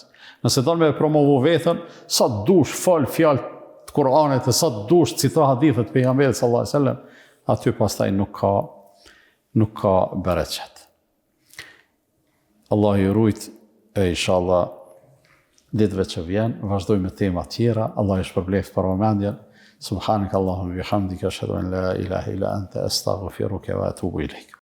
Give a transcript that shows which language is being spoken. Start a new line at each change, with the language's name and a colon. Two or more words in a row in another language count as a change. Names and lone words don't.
Albanian: Nëse don me promovu veten, sa dush fal fjalë të Kur'anit, sa dush cito hadithet pejgamberit
Arabic: صلى الله عليه وسلم,
Albanian: aty pastaj nuk ka bereqet. Allah ju rujt e inshallah ditëve që vjen, vazhdojmë me tema tjera, Allah ju shpërbleft për vëmendjen.
Arabic: سبحانك اللهم بحمدك أشهد أن لا إله إلا أنت أستغفرك وأتوب إليك.